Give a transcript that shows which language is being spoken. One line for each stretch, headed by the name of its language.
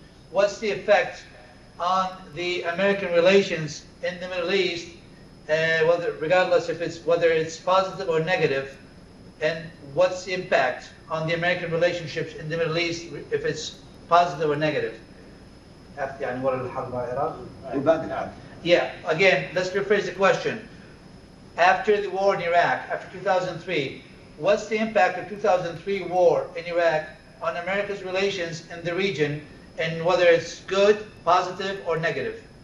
English: What's the effect on the American relations in the Middle East, regardless whether it's positive or negative, and what's the impact on the American relationships in the Middle East if it's positive or negative?
Arabic: يعني ورا الحرب مع العراق.
English: Yeah, again, let's rephrase the question. After the war in Iraq, after 2003, what's the impact of 2003 war in Iraq on America's relations in the region, and whether it's good, positive, or negative?